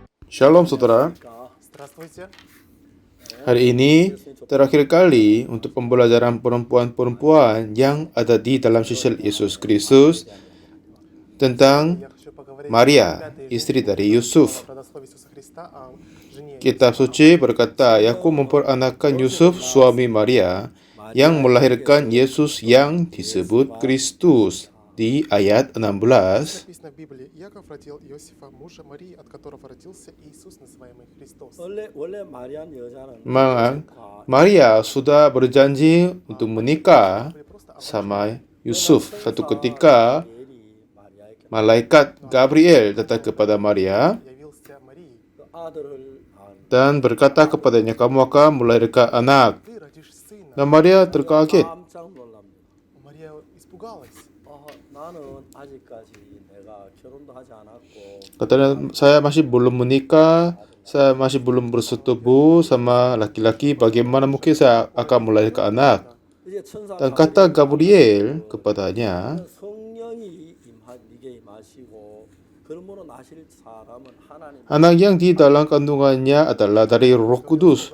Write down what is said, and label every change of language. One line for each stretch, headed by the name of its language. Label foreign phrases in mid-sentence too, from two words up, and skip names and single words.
Indonesian: Shalom saudara,
Russian: Здравствуйте.
Indonesian: hari ini terakhir kali untuk pembelajaran perempuan-perempuan yang ada di dalam sisial Yesus Kristus tentang
Russian: Я хочу поговорить
Indonesian: Maria,
Russian: о
Indonesian: istri dari Yusuf.
Russian: родословии Иисуса Христа, о жене
Indonesian: Kitab suci berkata, Yakub memperanakkan Yusuf, suami Maria, yang melahirkan Yesus yang disebut Kristus. Di ayat 16,
Russian: написано в Библии. Иаков родил Иосифа, мужа Марии, от которого родился Иисус, называемый Христос.
Indonesian: memang Maria sudah berjanji untuk menikah sama Yusuf. Satu ketika, malaikat Gabriel datang kepada Maria
Russian: Явился Марии.
Indonesian: dan berkata kepadanya, kamu akan melahirkan anak.
Russian: Ты родишь сына.
Indonesian: Dan Maria terkaget.
Russian: Мария испугалась.
Indonesian: Katanya, saya masih belum menikah, saya masih belum bersetubuh sama laki-laki, bagaimana mungkin saya akan melahirkan anak? Dan kata Gabriel kepadanya, anak yang di dalam kandungannya adalah dari Roh Kudus.